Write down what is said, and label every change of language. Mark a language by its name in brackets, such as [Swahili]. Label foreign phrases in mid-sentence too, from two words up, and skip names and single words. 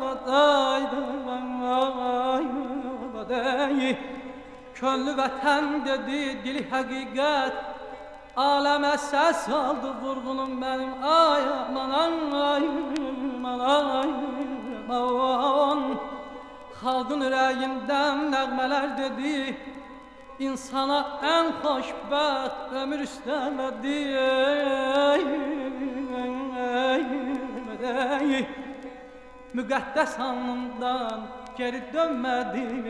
[Azerbaijani] Könlü vətən dedi, dili hakikat. [Turkish] Aleme ses aldı vurgunum benim. Ay aman ay aman ay aman. [Azerbaijani] Xalqın ürəyindən nəğmələr dedi. insana en hoşbəxt ömür istəmədi. Müqəddəs alnından geri dönmədi.